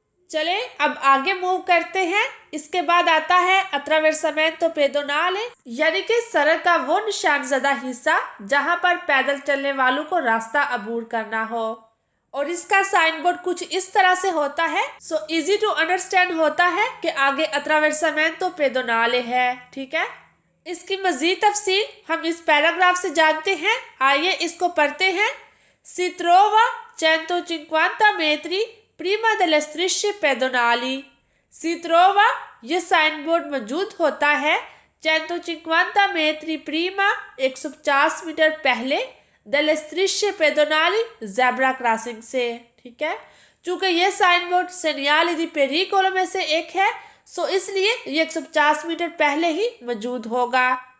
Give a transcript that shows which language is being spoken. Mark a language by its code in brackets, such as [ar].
[hi] चले अब आगे मूव करते हैं। इसके बाद आता है अट्रावेर्सामेंतो पेडोनाले, यानी कि सड़क का वो निशान ज़दा हिस्सा जहां पर पैदल चलने वालों को रास्ता अबूर करना हो। और इसका साइन बोर्ड कुछ इस तरह से होता है। [en] so easy to understand [hi] होता है कि आगे अट्रावेर्सामेंतो पेडोनाले है। ठीक है, इसकी मजीद तफसील हम इस पैराग्राफ से जानते हैं। आइए इसको पढ़ते हैं। [it] Si trova 150 metri prima delle strisce pedonali। Si trova [hi] ये साइन बोर्ड मौजूद होता है [it] 150 metri prima [hi] 150 मीटर पहले [it] delle strisce pedonali [hi] zebra crossing से। ठीक है, चूंकि ये साइन बोर्ड सेनियाली दी पेरिकोलो में से एक है, सो इसलिए ये 150 मीटर पहले ही मौजूद होगा।